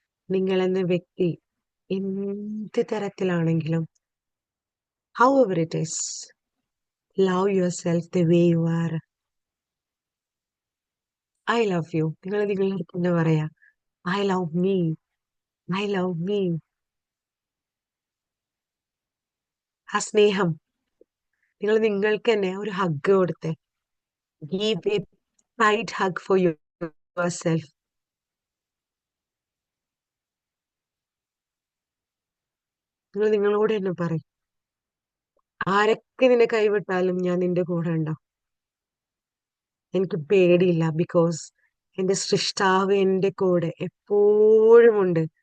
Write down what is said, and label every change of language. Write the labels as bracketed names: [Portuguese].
[Malayalam] നിങ്ങൾ എന്ന വ്യക്തി എന്ത് തരത്തിലാണെങ്കിലും, [English] however it is, love yourself the way you are. I love you. [Malayalam] നിങ്ങൾ നിങ്ങളുടെ അടുത്ത് തന്നെ പറയാ, [English] I love me. I love me. [Malayalam] ആ സ്നേഹം നിങ്ങൾ നിങ്ങൾക്ക് തന്നെ ഒരു ഹഗ് കൊടുത്തേ. [English] Give a tight hug for yourself. [Malayalam] നിങ്ങൾ നിങ്ങളോട് തന്നെ പറയും, ആരൊക്കെ നിന്നെ കൈവിട്ടാലും ഞാൻ നിന്റെ കൂടെ ഉണ്ടാവും. എനിക്ക് പേടിയില്ല, ബിക്കോസ് എന്റെ സൃഷ്ടാവ് എന്റെ കൂടെ എപ്പോഴും ഉണ്ട്.